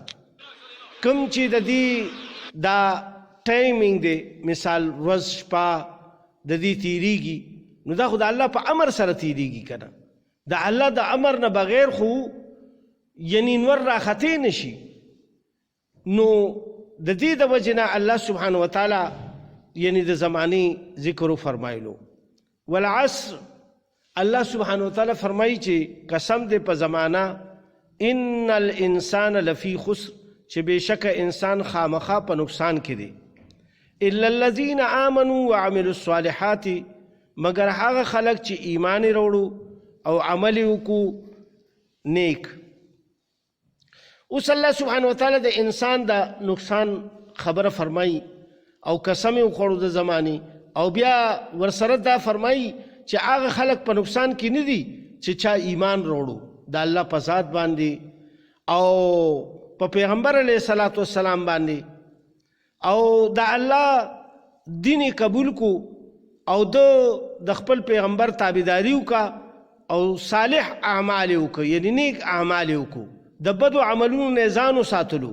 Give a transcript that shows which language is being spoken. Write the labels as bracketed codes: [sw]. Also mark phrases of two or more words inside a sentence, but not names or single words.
[ps] کوم چې د دې دا ټایمینګ دی، مثال ورځ شپه د دې تیریږي نو دا خو د الله په امر سره تیریږي که نه، د الله د امر نه بغیر خو یعنی نور راختې نشي. نو د دې د وجې نه الله [ar] سبحانه وتعالی [ps] یعنی د زمانې ذکر فرمایلو. والعصر الله [ar] سبحانه وتعالی [ps] فرمایي چې قسم دې په زمانه [ar] ان الانسان لفی خسر [ps] چې بې شکه انسان خامخا په نقصان کې دی. [ar] الا الذین آمنوا وعملوا الصالحات [ps] مگر هغه خلک چې ایمان یې راوړو او عمل یې وکړو نیک. اوس الله [ar] سبحانه وتعالی [ps] د انسان د نقصان خبره فرمایي او قسم یې وخوړو د زمانې او بیا ورسره دا فرمایي چې هغه خلک په نقصان کې نه دي چې چا ایمان راوړو د الله په ذات باندې او په پیغمبر [ar] علیه الصلاة والسلام [ps] باندې او د الله دین قبول کو او د خپل پیغمبر تابعداري وکړه او صالح اعمال یې وکړه، یعنی نیک اعمال یې وکړو، د بدو عملونو نه ځان وساتلو.